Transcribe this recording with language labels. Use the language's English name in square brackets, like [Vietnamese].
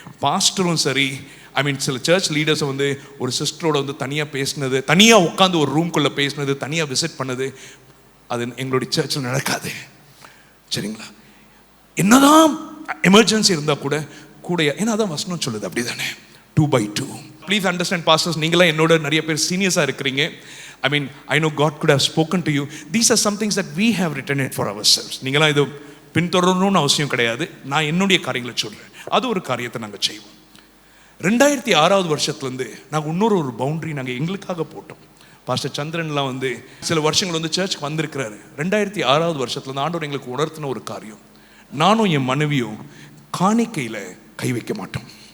[Tamil] பாஸ்டரும் சரி, சில சர்ச் லீடர்ஸை வந்து ஒரு சிஸ்டரோட வந்து தனியாக பேசினது, தனியாக உட்காந்து ஒரு ரூம்குள்ளே பேசினது, தனியாக விசிட் பண்ணது, அது எங்களுடைய சர்ச்சில் நடக்காது. சரிங்களா? என்னதான் எமர்ஜென்சி இருந்தால் கூட ஏன்னா அதான் வசனம் சொல்லுது, அப்படி தானே 2x2. ப்ளீஸ் அண்டர்ஸ்டாண்ட் பாஸ்டர்ஸ், நீங்களாம் என்னோட நிறைய பேர் சீனியர்ஸாக இருக்கிறீங்க. [English] I know God could have spoken to you. These are some things that we have written it for ourselves. [Tamil] நீங்களாம் இது பின்தொடரணும்னு அவசியம் கிடையாது. நான் என்னுடைய காரியங்களை சொல்கிறேன். அது ஒரு காரியத்தை நாங்கள் செய்வோம். 2006 வருஷத்துலேருந்து நாங்கள் இன்னொரு பவுண்டரி நாங்கள் எங்களுக்காக போட்டோம். பாஸ்டர் சந்திரன்லாம் வந்து சில வருஷங்கள் வந்து சர்ச்சுக்கு வந்திருக்கிறாரு. 2006 வருஷத்துலேருந்து ஆண்டவர் எங்களுக்கு உணர்த்தின ஒரு காரியம், நானும் என் மனைவியும் காணிக்கையில் கை வைக்க மாட்டோம்.